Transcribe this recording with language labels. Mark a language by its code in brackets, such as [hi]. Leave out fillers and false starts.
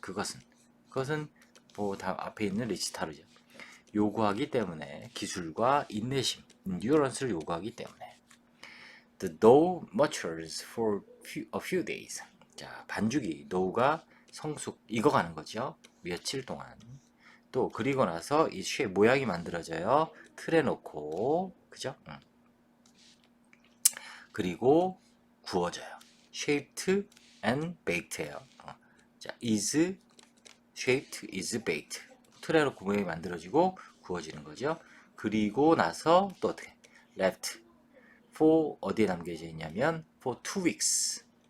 [ko] 그것은 뭐 앞에 있는 리치타르죠. 요구하기 때문에 기술과 인내심, endurance를 요구하기 때문에. [en] The dough matures for a few days. [ko] 자, 반죽이 dough가 성숙 익어가는 거죠. 며칠 동안. 또 그리고 나서 이 모양이 만들어져요. 틀에 놓고 그죠? 그리고 구워져요. [en] shaped and baked예요. 자, is shaped, is baked. [ko] 틀에 놓고 모양이 만들어지고 구워지는 거죠. 그리고 나서 또 어떻게? [en] left for [ko] 어디에 남겨져 있냐면 [en] for 2 weeks.